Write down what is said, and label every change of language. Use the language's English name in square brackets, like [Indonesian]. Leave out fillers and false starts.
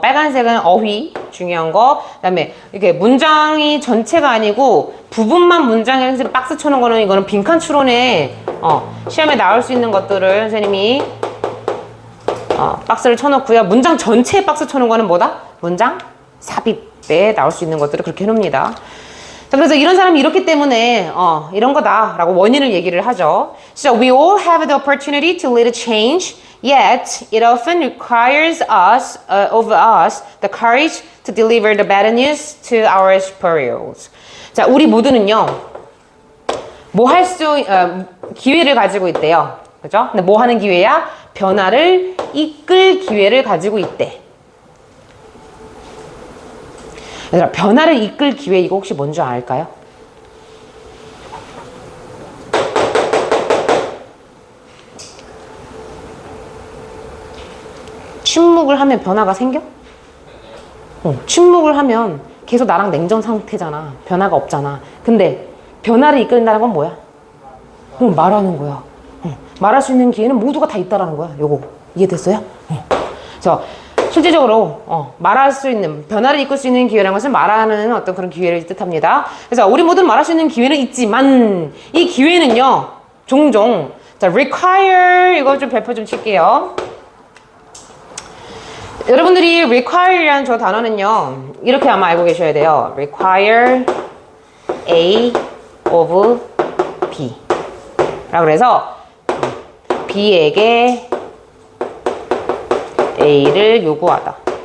[Korean] 빨간색은 어휘, 중요한 거. 그 다음에 이렇게 문장이 전체가 아니고 부분만 문장에 선생님 박스 쳐놓은 거는 이거는 빈칸 추론에, 시험에 나올 수 있는 것들을 선생님이 박스를 쳐놓고요. 문장 전체에 박스 쳐놓은 거는 뭐다? 문장 삽입에 나올 수 있는 것들을 그렇게 해놓습니다. 자, 그래서 이런 사람이 이렇기 때문에 이런 거다라고 원인을 얘기를 하죠. [English] So we all have the opportunity to lead a change, yet it often requires us, of us, the courage to deliver the bad news to our superiors. [Korean] 자, 우리 모두는요. 뭐 할 수, 기회를 가지고 있대요. 그죠? 근데 뭐 하는 기회야? 변화를 이끌 기회를 가지고 있대. 얘들아, 변화를 이끌 기회 이거 혹시 뭔지 알까요? 침묵을 하면 변화가 생겨? 침묵을 하면 계속 나랑 냉전 상태잖아. 변화가 없잖아. 근데 변화를 이끌는다는 건 뭐야? 말하는 거야. 말할 수 있는 기회는 모두가 다 있다라는 거야. 요거 이해됐어요? 그래서 실질적으로 말할 수 있는, 변화를 이끌 수 있는 기회라는 것은 말하는 어떤 그런 기회를 뜻합니다. 그래서 우리 모두는 말할 수 있는 기회는 있지만 이 기회는요 종종 자 require 이거 좀 발표 좀 칠게요. 여러분들이 require라는 저 단어는요 이렇게 아마 알고 계셔야 돼요. [English] require A of B [Korean] 라고 그래서 B에게 A를 요구하다.